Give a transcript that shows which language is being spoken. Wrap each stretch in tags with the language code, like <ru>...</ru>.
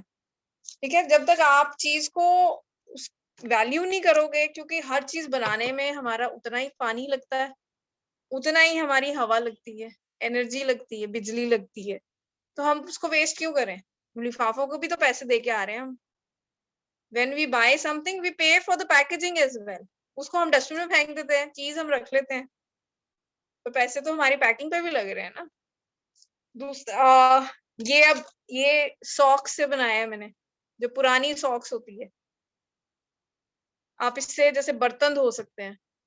<hi>ठीक है, जब तक आप चीज को वैल्यू नहीं करोगे, क्योंकि हर चीज बनाने में हमारा उतना ही पानी लगता है, उतना ही हमारी हवा लगती है, एनर्जी लगती है, बिजली लगती है, तो हम उसको वेस्ट क्यों करें? लिफाफों को भी तो पैसे दे के आ रहे हैं हम।</hi> <en>When we buy something, we pay for the packaging as well.</en> <hi>उसको हम डस्टबिन में फेंक देते हैं, चीज हम रख लेते हैं, तो पैसे तो हमारी पैकिंग पे भी लग रहे हैं ना। दूसरा ये, अब ये सॉक्स से बनाया है मैंने, जो पुरानी सॉक्स होती है, आप इससे जैसे बर्तन धो सकते हैं।</hi>